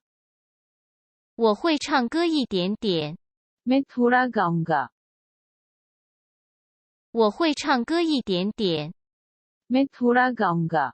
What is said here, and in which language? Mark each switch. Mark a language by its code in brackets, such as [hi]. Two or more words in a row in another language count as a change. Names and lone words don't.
[zh] 我会唱歌一点点。 [hi] मैं थोड़ा गाऊंगा [zh] 我会唱歌一点点。 [hi] मैं थोड़ा गाऊंगा